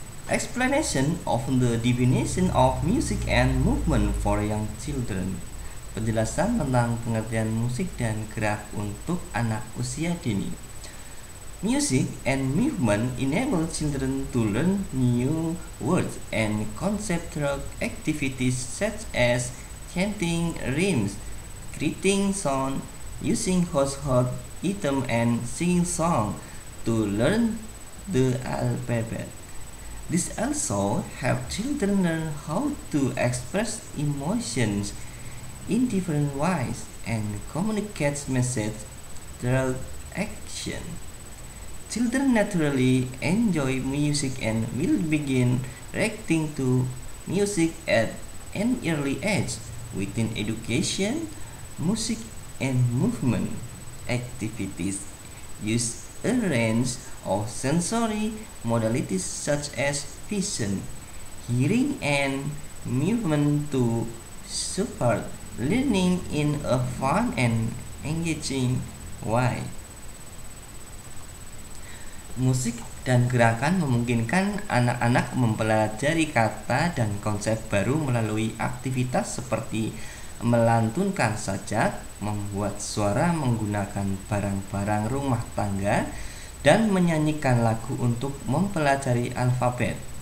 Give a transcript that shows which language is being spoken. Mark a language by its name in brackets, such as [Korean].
[English] Explanation of the definition of music and movement for young children. [Indonesian] Penjelasan tentang pengertian musik dan gerak untuk anak usia dini. [English] Music and movement enable children to learn new words and conceptual activities such as chanting rhymes, creating sound, using household item, and singing song to learn the alphabet. This also help children learn how to express emotions in different ways and communicate messages through action. Children naturally enjoy music and will begin reacting to music at an early age. Within education, music and movement activities use a range of sensory modalities such as vision, hearing, and movement to support learning in a fun and engaging way. [Indonesian] Musik dan gerakan memungkinkan anak-anak mempelajari kata dan konsep baru melalui aktivitas seperti melantunkan sajak, membuat suara menggunakan barang-barang rumah tangga, dan menyanyikan lagu untuk mempelajari alfabet.